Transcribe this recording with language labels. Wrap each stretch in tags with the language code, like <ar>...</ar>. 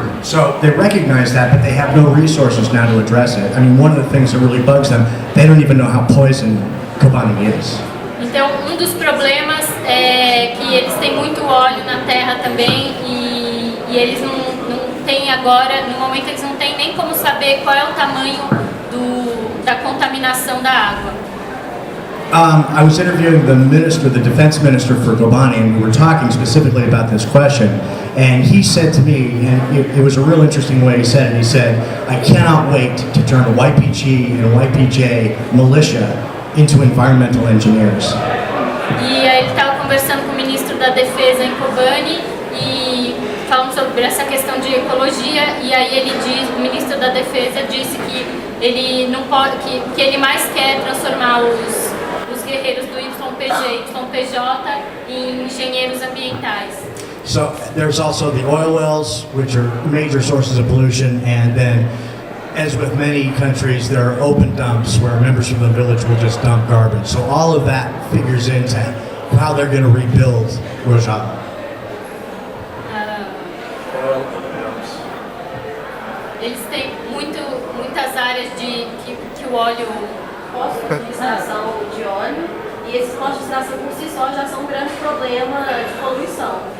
<en>So they recognize that, but they have no resources now to address it. I mean, one of the things that really bugs them, they don't even know how poison Kobani is.</en> <pt>Então, um dos problemas é que eles têm muito óleo na terra também e eles não têm agora, no momento eles não têm nem como saber qual é o tamanho da contaminação da água.</pt> <en>I was interviewing the defense minister for Kobani, and we were talking specifically about this question. And he said to me, and it was a real interesting way he said it, he said, I cannot wait to turn the YPG and YPJ militia into environmental engineers.</en> <pt>E aí ele estava conversando com o ministro da Defesa em Kobani e falando sobre essa questão de ecologia, e aí o ministro da Defesa disse que ele não pode, que ele mais quer transformar os guerreiros do YPG e YPJ em engenheiros ambientais.</pt> <en>So there's also the oil wells, which are major sources of pollution, and then, as with many countries, there are open dumps where members from the village will just dump garbage. So all of that figures into how they're going to rebuild Rojava.</en> <pt>Eles têm muitas áreas que o óleo... Postos de utilização de óleo, e esses postos de utilização por si só já são um grande problema de poluição.</pt>